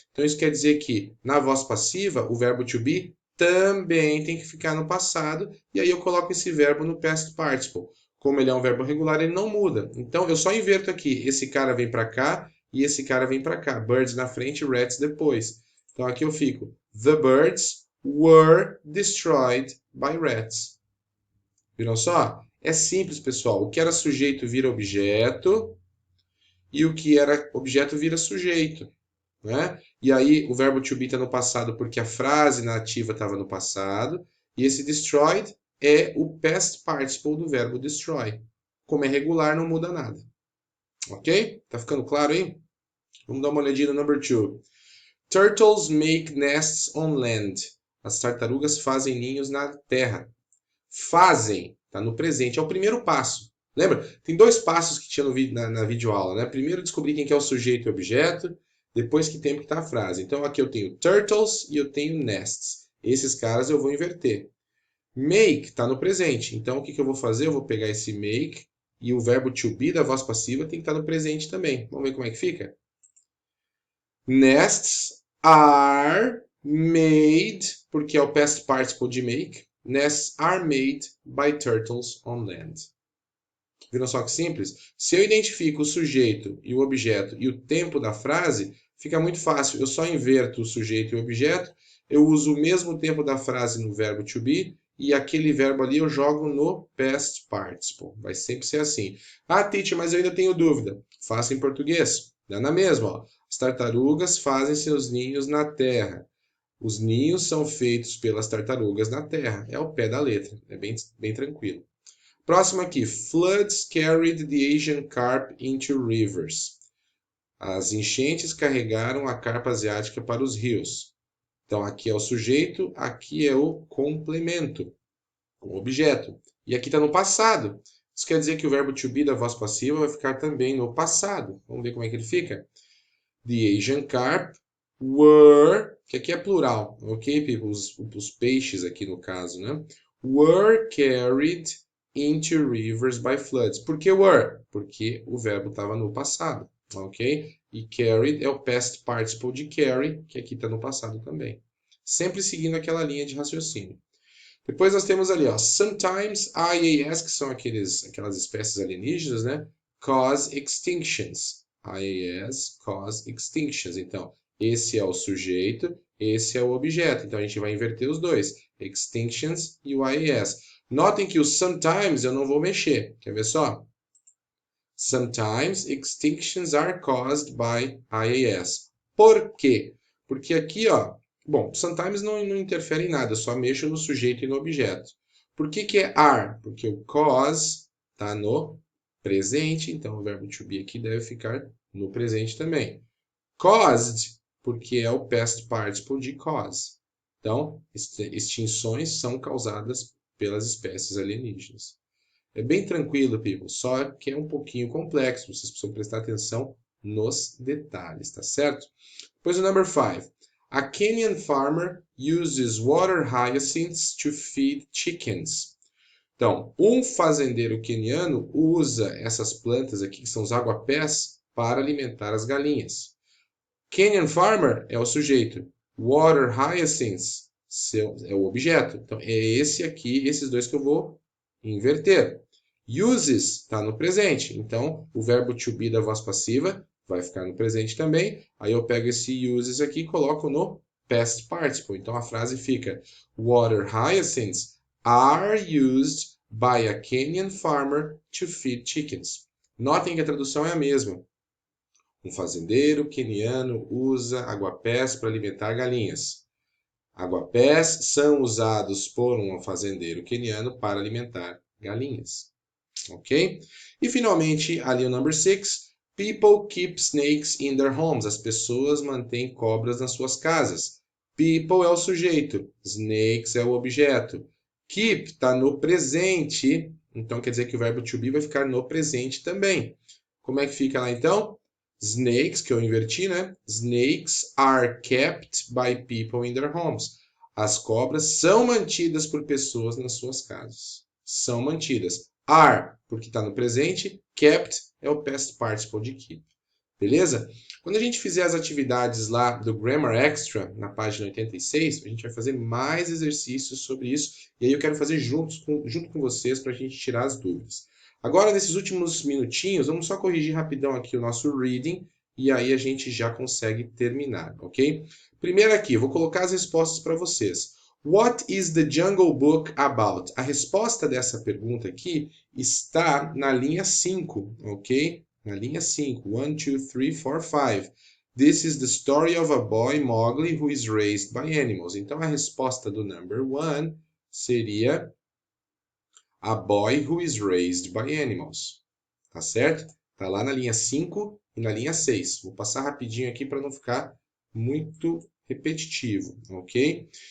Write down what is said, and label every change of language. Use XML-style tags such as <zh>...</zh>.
<pt>Então isso quer dizer que na voz passiva o verbo to be também tem que ficar no passado e aí eu coloco esse verbo no past participle. Como ele é um verbo regular, ele não muda. Então eu só inverto aqui. Esse cara vem para cá e esse cara vem para cá. Birds na frente, rats depois. Então aqui eu fico.</pt> <en>The birds were destroyed by rats.</en> <pt>Viram só? É simples, pessoal. O que era sujeito vira objeto e o que era objeto vira sujeito, né? E aí o verbo to be está no passado porque a frase na ativa estava no passado e esse destroyed é o past participle do verbo destroy. Como é regular, não muda nada. Ok? Tá ficando claro aí? Vamos dar uma olhadinha no number 2.</pt> <en>Turtles make nests on land.</en> <pt>As tartarugas fazem ninhos na terra. Fazem, tá no presente, é o primeiro passo. Lembra? Tem dois passos que tinha no vídeo, na videoaula, né? Primeiro descobrir quem que é o sujeito e objeto, depois que tempo que está a frase. Então aqui eu tenho turtles e eu tenho nests. Esses caras eu vou inverter. Make está no presente. Então o que eu vou fazer? Eu vou pegar esse make e o verbo to be da voz passiva tem que estar no presente também. Vamos ver como é que fica?</pt> <en>Nests are made,</en> <pt>porque é o past participle de make.</pt> <en>Nests are made by turtles on land.</en> <pt>Viram só que simples? Se eu identifico o sujeito e o objeto e o tempo da frase, fica muito fácil. Eu só inverto o sujeito e o objeto, eu uso o mesmo tempo da frase no verbo to be e aquele verbo ali eu jogo no past participle. Vai sempre ser assim. Ah, teacher, mas eu ainda tenho dúvida. Faça em português. Dá na mesma, ó. As tartarugas fazem seus ninhos na terra. Os ninhos são feitos pelas tartarugas na terra. É o pé da letra. É bem tranquilo. Próximo aqui.</pt> <en>Floods carried the Asian carp into rivers.</en> <pt>As enchentes carregaram a carpa asiática para os rios. Então, aqui é o sujeito, aqui é o complemento, o objeto. E aqui está no passado. Isso quer dizer que o verbo to be da voz passiva vai ficar também no passado. Vamos ver como é que ele fica?</pt> <en>The Asian carp were,</en> <pt>que aqui é plural, ok, people? Os peixes aqui no caso, né?</pt> <en>Were carried into rivers by floods.</en> <pt>Por que were? Porque o verbo estava no passado, ok? E carried é o past participle de carry, que aqui está no passado também. Sempre seguindo aquela linha de raciocínio. Depois nós temos ali, ó, sometimes IAS, que são aquelas espécies alienígenas, né?</pt> <en>Cause extinctions. IAS cause extinctions.</en> <pt>Então, esse é o sujeito, esse é o objeto. Então, a gente vai inverter os dois. Extinctions e o IAS. Notem que o sometimes eu não vou mexer. Quer ver só?</pt> <en>Sometimes extinctions are caused by IAS.</en> <pt>Por quê? Porque aqui, ó, bom, sometimes não interfere em nada, eu só mexo no sujeito e no objeto. Por que que é are? Porque o cause está no presente, então o verbo to be aqui deve ficar no presente também. Caused, porque é o past participle de cause. Então, extinções são causadas pelas espécies alienígenas. É bem tranquilo, people, só que é um pouquinho complexo. Vocês precisam prestar atenção nos detalhes, tá certo? Depois o number 5.</pt> <en>A Kenyan farmer uses water hyacinths to feed chickens.</en> <pt>Então, um fazendeiro queniano usa essas plantas aqui, que são os aguapés, para alimentar as galinhas. Kenyan farmer é o sujeito. Water hyacinths é o objeto. Então, é esse aqui, esses dois que eu vou inverter. Uses está no presente. Então, o verbo to be da voz passiva vai ficar no presente também. Aí eu pego esse uses aqui e coloco no past participle. Então, a frase fica:</pt> <en>Water hyacinths are used by a Kenyan farmer to feed chickens.</en> <pt>Notem que a tradução é a mesma. Um fazendeiro queniano usa aguapés para alimentar galinhas. Aguapés são usados por um fazendeiro queniano para alimentar galinhas. Ok? E finalmente, ali o number 6.</pt> <en>People keep snakes in their homes.</en> <pt>As pessoas mantêm cobras nas suas casas. People é o sujeito. Snakes é o objeto. Keep está no presente. Então quer dizer que o verbo to be vai ficar no presente também. Como é que fica lá então? Snakes, que eu inverti, né?</pt> <en>Snakes are kept by people in their homes.</en> <pt>As cobras são mantidas por pessoas nas suas casas. São mantidas. Are, porque está no presente. Kept é o past participle de keep. Beleza? Quando a gente fizer as atividades lá do Grammar Extra, na página 86, a gente vai fazer mais exercícios sobre isso. E aí eu quero fazer junto com vocês para a gente tirar as dúvidas. Agora, nesses últimos minutinhos, vamos só corrigir rapidão aqui o nosso reading e aí a gente já consegue terminar, ok? Primeiro aqui, vou colocar as respostas para vocês.</pt> <en>What is the Jungle Book about?</en> <pt>A resposta dessa pergunta aqui está na linha 5, ok? Na linha 5. 1, 2, 3, 4, 5.</pt> <en>This is the story of a boy, Mowgli, who is raised by animals.</en> <pt>Então, a resposta do number 1 seria</pt> <en>A Boy Who is Raised by Animals.</en> <pt>Tá certo? Tá lá na linha 5 e na linha 6. Vou passar rapidinho aqui para não ficar muito repetitivo, ok?</pt>